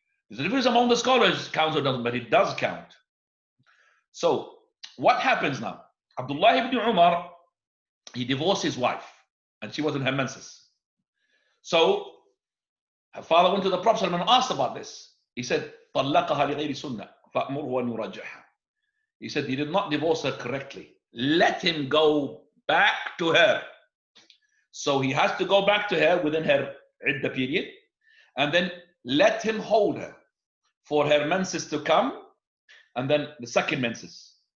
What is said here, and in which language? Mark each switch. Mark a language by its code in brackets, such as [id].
[en] There's a difference among the scholars, counts or doesn't, but it does count. So what happens now? Abdullah ibn Umar, he divorced his wife and she was in her menses. So her father went to the Prophet and asked about this. He said, [ar] طلقها لغير سنة فأمره أن يرجعها. [en] He said, he did not divorce her correctly. Let him go back to her. So he has to go back to her within her iddah period, and then let him hold her for her menses to come, and then the second menses.